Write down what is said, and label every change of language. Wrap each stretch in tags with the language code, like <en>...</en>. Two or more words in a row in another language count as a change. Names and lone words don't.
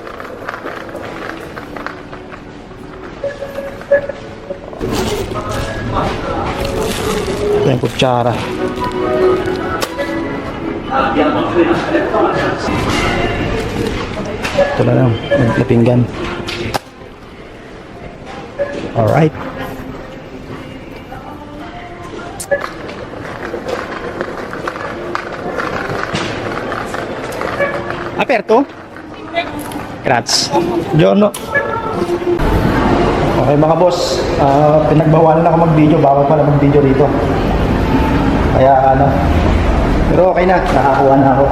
<tl>Ito yung kutsara. Ito na lang, nagpinggan. Alright.</tl> <it>Aperto? Grazie. Giorno.</it> <tl>Okay mga boss, pinagbawalan ako mag-video, bawal pala mag-video dito. Kaya ano, pero okay na, nakakuha na ako.</tl>